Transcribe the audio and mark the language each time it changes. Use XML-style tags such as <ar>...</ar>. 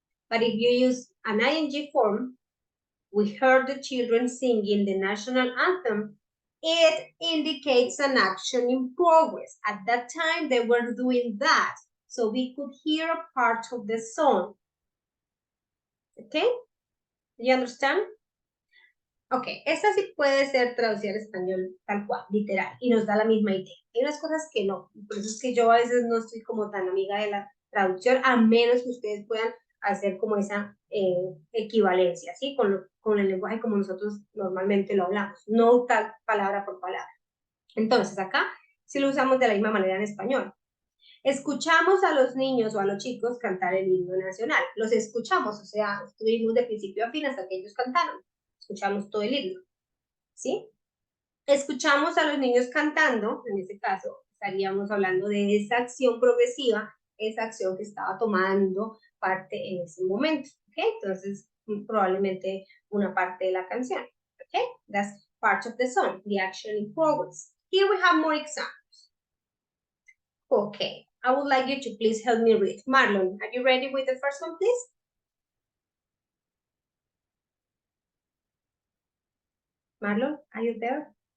<en>But if you use an ing form, we heard the children singing the national anthem, it indicates an action in progress. At that time, they were doing that, so we could hear a part of the song. Okay? You understand?</en> <es>Ok, esta sí puede ser traducida al español tal cual, literal, y nos da la misma idea. Hay unas cosas que no, por eso es que yo a veces no estoy como tan amiga de la traducción, a menos que ustedes puedan hacer como esa equivalencia, ¿sí? Con el lenguaje como nosotros normalmente lo hablamos, no tal palabra por palabra. Entonces, acá sí lo usamos de la misma manera en español. Escuchamos a los niños o a los chicos cantar el himno nacional. Los escuchamos, o sea, estuvimos de principio a fin hasta que ellos cantaron. Escuchamos todo el himno, ¿sí? Escuchamos a los niños cantando, en este caso estaríamos hablando de esa acción progresiva, esa acción que estaba tomando parte en ese momento, ¿ok? Entonces, probablemente una parte de la canción, ¿ok?</es> <en>That's part of the song, the action in progress. Here we have more examples. Okay, I would like you to please help me read. Marlon, are you ready with the first one, please? Marlon, are you there?</en>